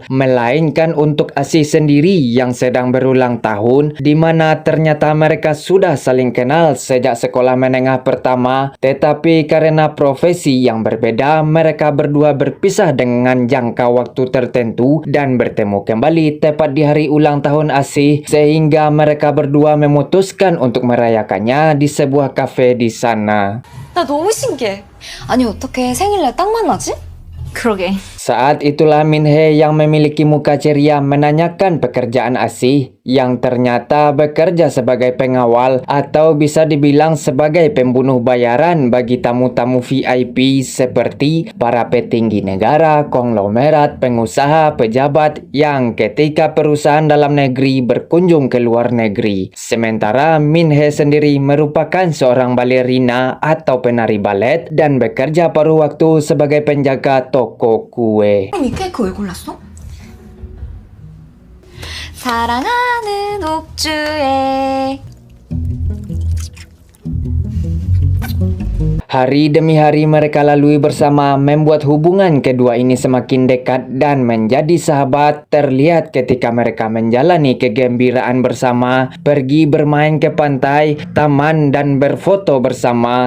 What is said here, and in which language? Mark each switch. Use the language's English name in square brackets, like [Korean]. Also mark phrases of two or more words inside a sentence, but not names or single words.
[Indonesian] melainkan untuk Asih sendiri yang sedang berulang tahun, di mana ternyata mereka sudah saling kenal sejak sekolah menengah pertama, tetapi karena profesi yang berbeda, mereka berdua berpisah dengan jangka waktu tertentu dan bertemu kembali tepat di hari ulang tahun Asih, sehingga mereka berdua memutuskan untuk merayakannya di sebuah kafe di sana. [Korean] 나 너무 신기해. 아니 어떻게 생일날 딱 만나지? 그러게. [Indonesian] Saat itulah Min Hee yang memiliki muka ceria menanyakan pekerjaan Asih, yang ternyata bekerja sebagai pengawal atau bisa dibilang sebagai pembunuh bayaran bagi tamu-tamu VIP seperti para petinggi negara, konglomerat, pengusaha, pejabat yang ketika perusahaan dalam negeri berkunjung ke luar negeri. Sementara Min Hee sendiri merupakan seorang balerina atau penari balet dan bekerja paruh waktu sebagai penjaga toko kue. [Korean] 이 케이크 왜 골랐어? 사랑하는 옥주에. [Indonesian] Hari demi hari mereka lalui bersama membuat hubungan kedua ini semakin dekat dan menjadi sahabat. Terlihat ketika mereka menjalani kegembiraan bersama, pergi bermain ke pantai, taman dan berfoto bersama.